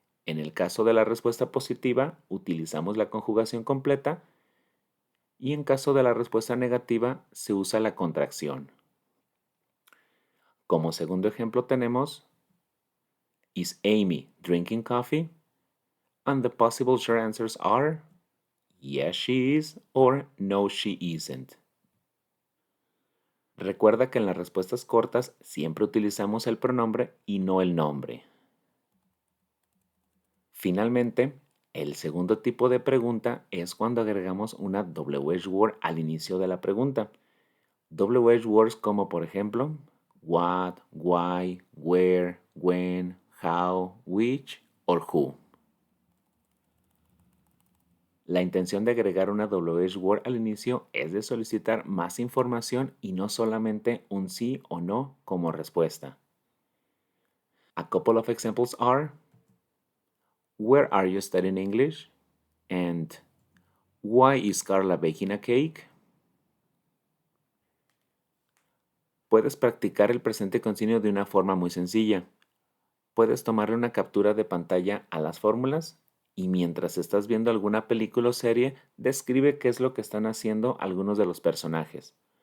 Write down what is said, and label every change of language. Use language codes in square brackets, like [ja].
[es] En el caso de la respuesta positiva, utilizamos la conjugación completa y en caso de la respuesta negativa, se usa la contracción. Como segundo ejemplo tenemos [en] Is Amy drinking coffee? And the possible short answers are Yes, she is or No, she isn't. [es] Recuerda que en las respuestas cortas siempre utilizamos el pronombre y no el nombre. Finalmente, el segundo tipo de pregunta es cuando agregamos una WH word al inicio de la pregunta. [en] WH words [es] como por ejemplo [en] what, why, where, when, how, which or who. [es] La intención de agregar una WH word al inicio es de solicitar más información y no solamente un sí o no como respuesta. [en] A couple of examples are Where are you studying English? And Why is Carla baking a cake? [es] Puedes practicar el presente continuo de una forma muy sencilla. Puedes tomarle una captura de pantalla a las fórmulas y mientras estás viendo alguna película o serie, describe qué es lo que están haciendo algunos de los personajes.